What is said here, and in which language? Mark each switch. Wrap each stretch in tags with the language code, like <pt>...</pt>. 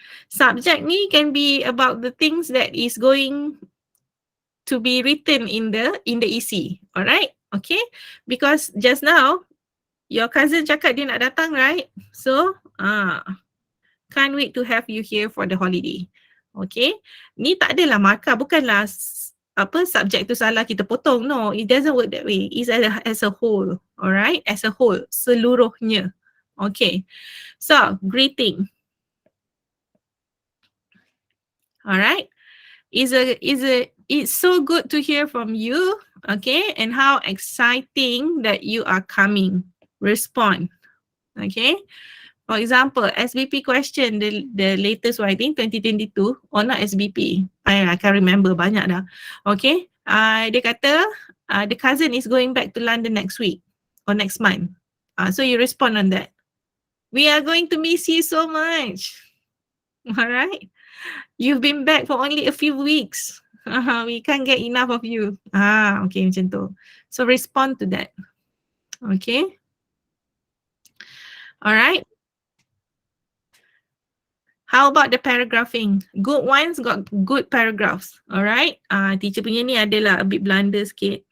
<en>Subject ni can be about the things that is going to be written in the EC. Alright. Okay. Because just now your cousin</en> <ms>cakap dia nak datang,</ms> <en>right? So, can't wait to have you here for the holiday. Okay.</en> <ms>Ni tak adalah markah, bukanlah subjek tu salah kita potong.</ms> <en>No, it doesn't work that way. It's as a whole. Alright, as a whole,</en> <ms>seluruhnya.</ms> <en>Okay. So, greeting. Alright. It's so good to hear from you. Okay, and how exciting that you are coming. Respond. Okay. For example, SBP question, the latest one, I think 2022, or not SBP. I can't remember,</en> <ms>banyak dah.</ms> <en>Okay.</en> <ms>Dia kata,</ms> <en>the cousin is going back to London next week or next month. So you respond on that. We are going to miss you so much. Alright. You've been back for only a few weeks. We can't get enough of you. Okay,</en> <ms>macam tu.</ms> <en>So respond to that. Okay. Alright. How about the paragraphing? Good ones got good paragraphs. Alright.</en> <ms>Teacher punya ni adalah</ms> <en>a bit blunder</en> <ms>sikit.</ms>